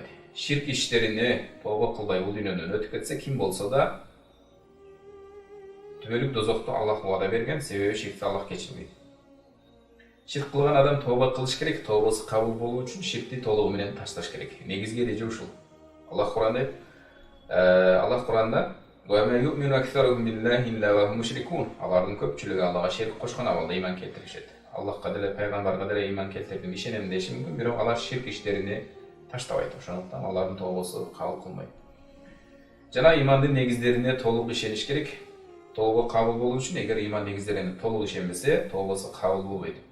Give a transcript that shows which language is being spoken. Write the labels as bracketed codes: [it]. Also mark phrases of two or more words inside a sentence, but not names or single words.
[ky] Ширк иштерине тобо кылбай бул дүйнөдөн өтүп кетсе, ким болсо да түбөлүк дозокту Аллах вада берген, себеби ширкти Аллах кечирбейт. Ширк кылган адам тобо кылыш керек, тобосу кабыл болуу үчүн ширкти толугу менен ташташ керек. Негизги эреже ушул. Аллах Кур'анда [ar] "وما يؤمن أكثرهم بالله إلا وهم مشركون". [ky] Алардын көпчүлүгү Аллага ширк кошкон абалда ыйман келтиришет. Аллахка деле, пайгамбарга деле ыйман келтирдим, ишенем деши мүмкүн, бирок алар ширк иштерине таштабайт. Ошондуктан алардын тобосу кабыл кылбайт. Жана ыймандын негиздерине толук ишениш керек. Тобо кабыл болуу үчүн эгер ыйман негиздерине толук ишенбесе, тобосу кабыл болбойт.